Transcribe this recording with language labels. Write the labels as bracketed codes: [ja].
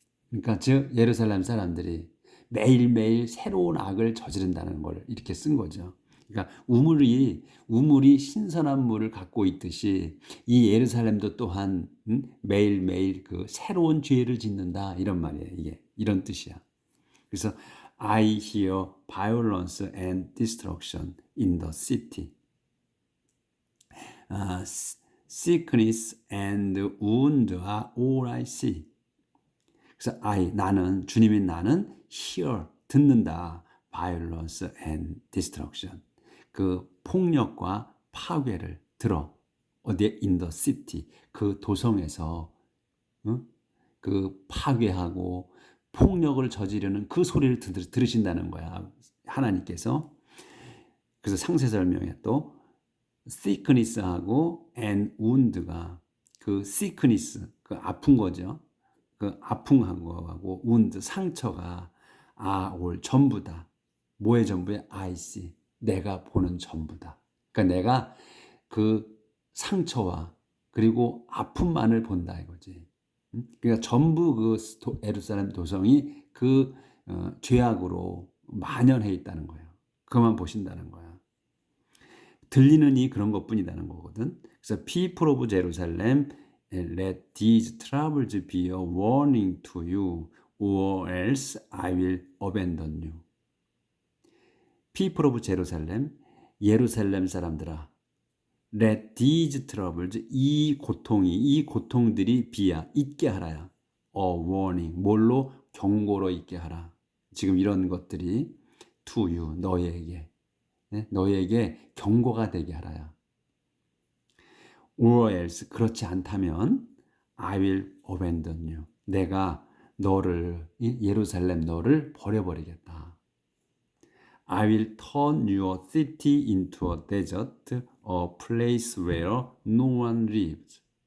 [ko] 그러니까 즉 예루살렘 사람들이 매일매일 새로운 악을 저지른다는 걸 이렇게 쓴 거죠. 그러니까 우물이 신선한 물을 갖고 있듯이 이 예루살렘도 또한 매일매일 그 새로운 죄를 짓는다 이런 말이에요. 이게 이런 뜻이야. 그래서 [en] I hear violence and destruction in the city. Sickness and wound are all I see. [ko] 그래서 주님인 나는 hear 듣는다. [en] violence and destruction. [ko] 그 폭력과 파괴를 들어. 어디에? [en] in the city. [ko] 그 도성에서 그 파괴하고 폭력을 저지르는 그 소리를 들으신다는 거야. 하나님께서. 그래서 상세 설명에 또 sickness하고 and wound가 그 sickness 그 아픈 거죠. 그 아픈 거하고 wound 상처가 올 전부다. 뭐의 전부야? I see. 내가 보는 전부다. 그러니까 내가 그 상처와 그리고 아픔만을 본다 이거지. 그러니까 전부 그 예루살렘 도성이 그 죄악으로 만연해 있다는 거예요. 그만 보신다는 거야. 들리는 이 그런 것뿐이라는 거거든. 그래서 [en] people of Jerusalem, let these troubles be a warning to you, or else I will abandon you. people of Jerusalem, [ko] 예루살렘 사람들아, [en] let these troubles, [ko] 이 고통들이 비야, 있게 하라야. a warning, 뭘로? 경고로 있게 하라. 지금 이런 것들이 [en] to you, [ko] 너에게 경고가 되게 하라야. [en] or else, [ko] 그렇지 않다면 [en] I will abandon you. [ko] 내가 예루살렘 너를 버려버리겠다. [en] I will turn your city into a desert, a place where no one lives.